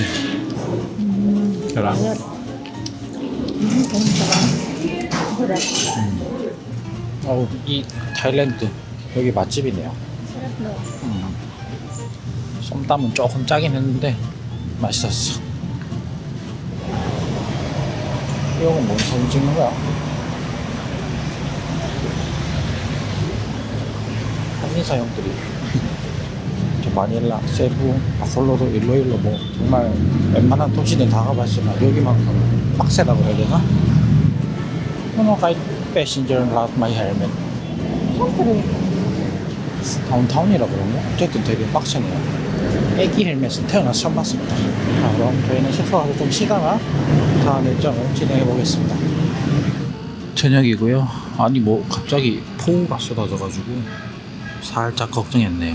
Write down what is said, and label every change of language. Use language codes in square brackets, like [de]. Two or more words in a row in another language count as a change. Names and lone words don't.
[ko] 계란. 이 타일랜드 여기 맛집이네요. [tl] Sarap no? [ko] 솜땀은 조금 짜긴 했는데 맛있었어. 이건 뭔 사진 찍는 거야? 인사형들이 저 마닐라, 세부, 바콜로도 일로일로 뭐 정말 웬만한 도시는 다 가봤지만 여기만큼 빡세다 그래야 되나? [en] No, kahit passenger not my helmet. [tl] Siyempre. [ko] 다운타운이라 그런가? 어쨌든 되게 빡세네요. 애기 헬멧은 태어나서 처음 봤습니다. 자, 그럼 저희는 숙소 가서 좀 쉬다가 다음 일정을 진행해 보겠습니다. 저녁이고요. 아니 뭐 갑자기 폭우가 쏟아져가지고 살짝 걱정했네요.